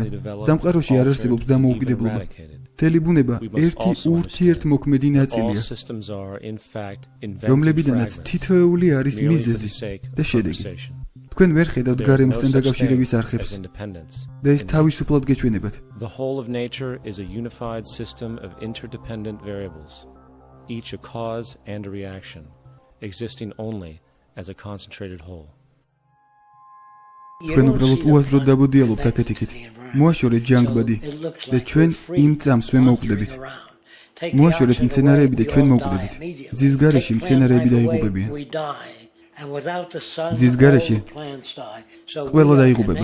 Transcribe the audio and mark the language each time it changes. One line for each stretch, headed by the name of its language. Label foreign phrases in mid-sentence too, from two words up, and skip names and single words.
Georgian: სამყაროში არ არსებობს დამოუკიდებლობა. მთელი ბუნება ერთი ურთიერთმოქმედი ნაწილია, რომლებიდანაც თითოეული არის მიზეზი და შედეგი. თქვენ ვერ ხედავთ გარემოსთან დაკავშირების არხებს და ეს თავისუფლად გეჩვენებათ.
English: Each a cause and a reaction, existing only as a concentrated whole.
Georgian: თქვენ უბრალოდ უაზროდ დაბოდიალობთ აქეთ-იქით. მოაშორეთ ჯანგბადი და ჩვენ იმ წამს ვემოვკვდებით. მოაშორეთ მცენარეები და ჩვენ მოვკვდებით. ძის გარეშე მცენარეები დაიღუპებიან. ძის გარეშე ყველა დაიღუპება.